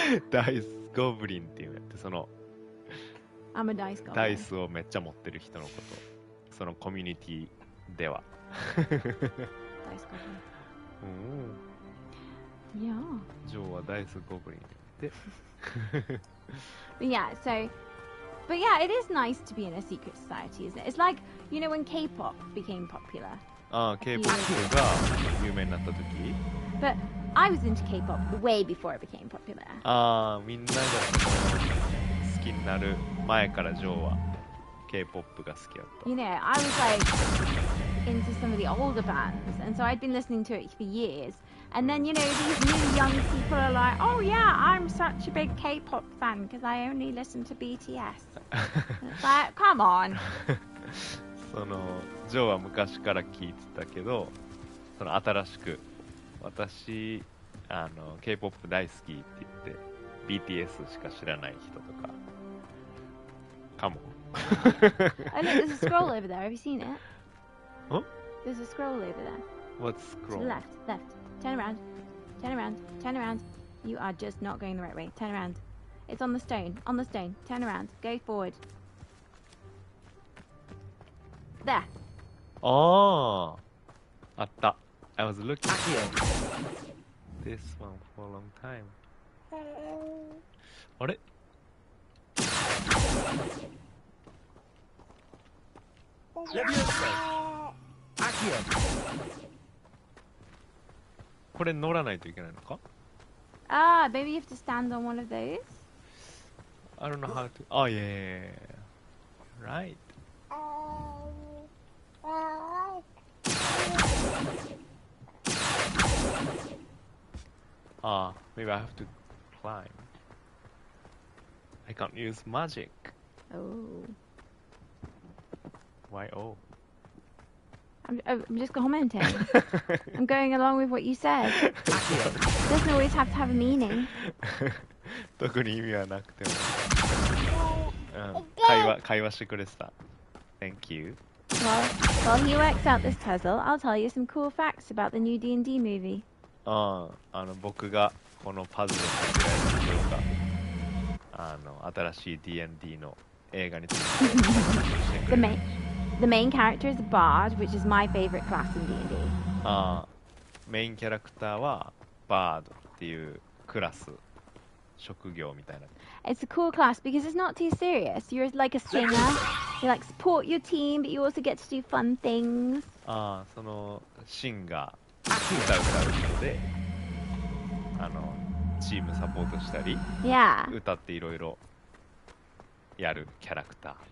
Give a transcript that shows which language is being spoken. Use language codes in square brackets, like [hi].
[ja] ダイスゴブリンっていうのってその [en] I'm a dice goblin. [ja] ダイスをめっちゃ持ってる人のこと。そのコミュニティでは。 [en] Dice goblin. [ja] うん。 [en] Yeah. [ja] ジョーはダイスゴブリンで。 [en] Yeah, so, but yeah, it is nice to be in a secret society, isn't it? It's like, you know, when K-pop became popular. [ja] ああ、K-POP が有名になった時 [en] But I was into K-pop way before it became popular. [ja] ああ、みんながその好きになる前からジョーは K-POP が好きだった。 [en] You know, I was like into some of the older bands, and so I'd been listening to it for years. And then, you know, these new young people are like, oh yeah, I'm such a big K-pop fan because I only listen to BTS. It's like, come on. [ja] そのジョーは昔から聞いてたけど、その新しく私K-POP 大好きって言って BTS しか知らない人とかかも。 [en] Oh look, there's a scroll over there. Have you seen it? Huh? There's a scroll over there. What's To scroll? the left, left. Turn around. Turn around. Turn around. You are just not going the right way. Turn around. It's on the stone. On the stone. Turn around. Go forward. There. [ja] ああ、あった。 [en] I was looking for this one for a long time. [ja] あれこれ乗らないといけないのか [en] Ah, maybe you have to stand on one of those. I don't know how to. Oh, yeah. Right. Ah, maybe I have to climb. I can't use magic. Oh. Why? Oh. I'm just commenting. I'm going along with what you said. Doesn't always have to have a meaning. [ja] 特に意味はなくても、会話してくれてた。 [en] Thank you. While he works out this puzzle, I'll tell you some cool facts about the new D&D movie. [ja] 僕がこのパズルを解けられるでしょうか。新しい D&D の映画について話してくれる。 [en] The main character is a bard, which is my favorite class in D&D. [ja] メインキャラクターはバードっていうクラス、職業みたいな。 [en] It's a cool class because it's not too serious. You're like a singer. You like support your team, but you also get to do fun things. [ja] そのシンガー、歌う人で、チームサポートしたり、 [en] Yeah. [ja] 歌っていろいろやるキャラクター。